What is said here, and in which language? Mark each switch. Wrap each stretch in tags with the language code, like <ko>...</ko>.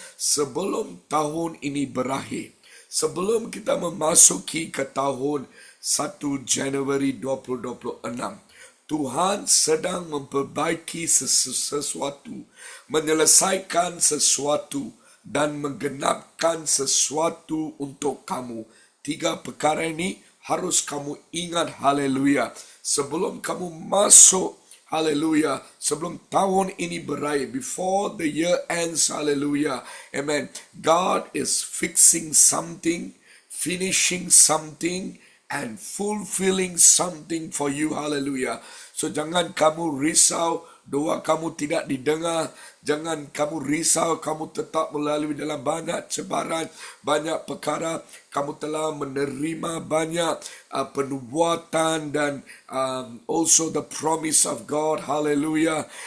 <ms>Sebelum tahun ini berakhir, sebelum kita memasuki ke tahun 1 Januari 2026, Tuhan sedang memperbaiki sesuatu, menyelesaikan sesuatu, dan menggenapkan sesuatu untuk kamu. 3 perkara ini harus kamu ingat, haleluya. Sebelum kamu masuk, haleluya, sebelum tahun ini berakhir,</ms> <en>before the year ends,</en> <ms>haleluya, amen.</ms> <en>God is fixing something, finishing something, and fulfilling something for you, haleluya.</en> <ms>So jangan kamu risau doa kamu tidak didengar. Jangan kamu risau, kamu tetap melalui dalam banyak cabaran, banyak perkara. Kamu telah menerima banyak penubuatan dan</ms> <en>also the promise of God,</en> <ms>haleluya.</ms>